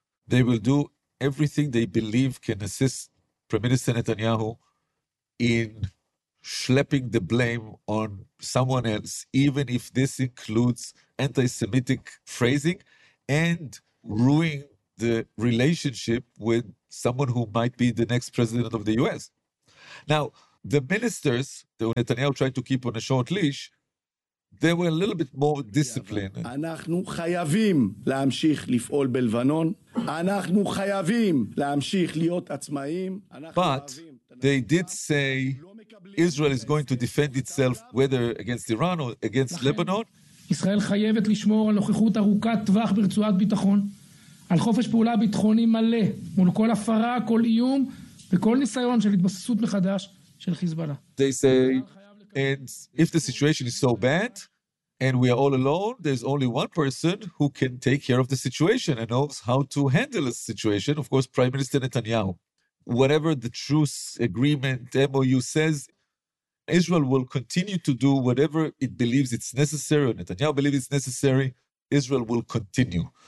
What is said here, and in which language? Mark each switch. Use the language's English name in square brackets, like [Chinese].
[English] They will do everything they believe can assist Prime Minister Netanyahu in schlepping the blame on someone else, even if this includes anti-Semitic phrasing and ruining the relationship with someone who might be the next president of the U.S. Now, the ministers that Netanyahu tried to keep on a short leash, they were a little bit more disciplined. [Hebrew] אנחנו חייבים להמשיך לפעול בלבנון. אנחנו חייבים להמשיך להיות עצמאים. [English] But they did say Israel is going to defend itself whether against Iran or against Lebanon. [Hebrew] ישראל חייבת לשמור על נוכחות ארוכת טווח ברצועת ביטחון. על חופש פעולה ביטחוני מלא, מול כל הפרה, כל איום, וכל ניסיון של התבססות מחדש של חיזבאללה. [English] They say, and if the situation is so bad, and we are all alone, there's only one person who can take care of the situation and knows how to handle a situation, of course, Prime Minister Netanyahu. Whatever the truce agreement, MOU says, Israel will continue to do whatever it believes it's necessary, or Netanyahu believes it's necessary, Israel will continue.